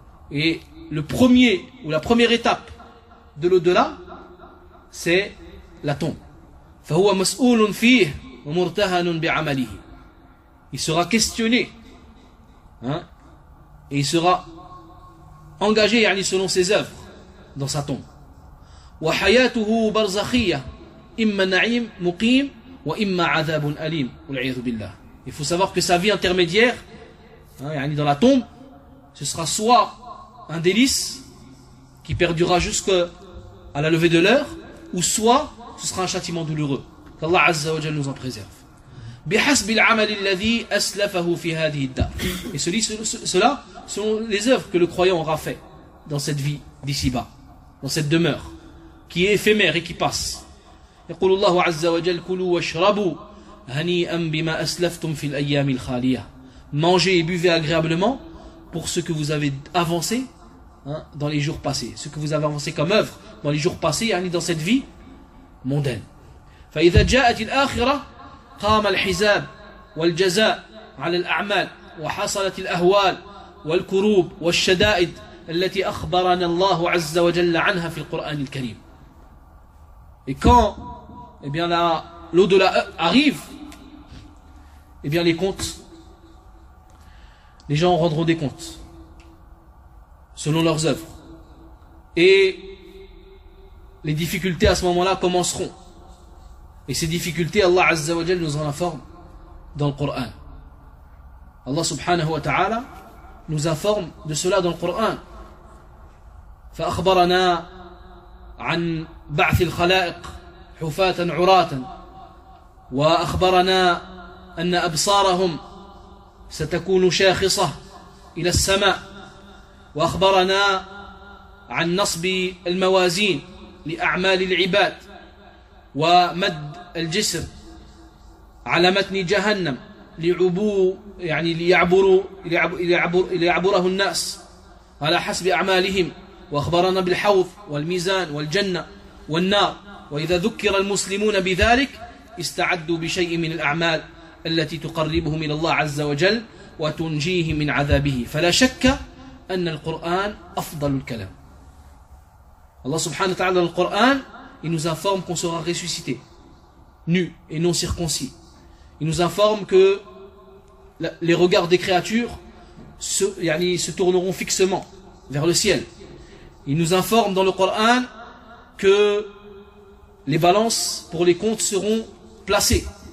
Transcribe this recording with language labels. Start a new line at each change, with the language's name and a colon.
French: Et le premier ou la première étape de l'au-delà, c'est la tombe.
Arabic: فَهُوَ مَسْئُولٌ فِيهِ وَمُرْتَهَنٌ بِعَمَلِهِ.
French: Il sera questionné hein, et il sera engagé yani, selon ses œuvres dans sa tombe.
Arabic: وحياته برزخية إما نعيم مقيم وإما عذاب أليم والعياذ بالله.
French: Il faut savoir que sa vie intermédiaire hein, dans la tombe, ce sera soit un délice qui perdurera jusqu'à la levée de l'heure, ou soit ce sera un châtiment douloureux. Qu'Allah Azza wa Jal nous en préserve.
Arabic: بحسب العمل الذي أسلفه في هذه الدار.
French: Et cela sont les œuvres que le croyant aura fait dans cette vie d'ici-bas, dans cette demeure qui est éphémère et qui passe.
Arabic: يقول الله عز وجل كلوا واشربوا هنيئا بما أسلفتم في الأيام الخالية.
French: Mangez et buvez agréablement pour ce que vous avez avancé hein, dans les jours passés, ce que vous avez avancé comme œuvre dans les jours passés, yani dans cette vie mondaine.
Arabic: فإذا جاءت الآخرة قام الحساب والجزاء على الأعمال وحصلت الأهوال والكروب والشدائد التي أخبرنا الله عز وجل عنها في القرآن الكريم.
French: Et quand eh bien l'au-delà arrive, eh bien les comptes, les gens rendront des comptes selon leurs œuvres. Et les difficultés à ce moment-là commenceront. Et ces difficultés, Allah Azza wa Jal nous en informe dans le Coran. Allah subhanahu wa ta'ala nous informe de cela dans le Coran.
Arabic: فأخبرنا عن بعث الخلائق حفاة عراة وأخبرنا أن أبصارهم ستكون شاخصة إلى السماء وأخبرنا عن نصب الموازين لأعمال العباد ومد الجسر على متن جهنم لعبو يعني ليعبره الناس على حسب أعمالهم وأخبرنا بالحوض والميزان والجنة والنار وإذا ذكر المسلمون بذلك استعدوا بشيء من الأعمال التي تقربهم إلى الله عز وجل وتنجيهم من عذابه فلا شك أن القرآن أفضل الكلام. الله سبحانه وتعالى القرآن
French: il nous informe qu'on sera ressuscité nu et non circoncis. Il nous informe que les regards des créatures se tourneront fixement vers le ciel. Il nous informe dans le Coran que les balances pour les comptes seront placées.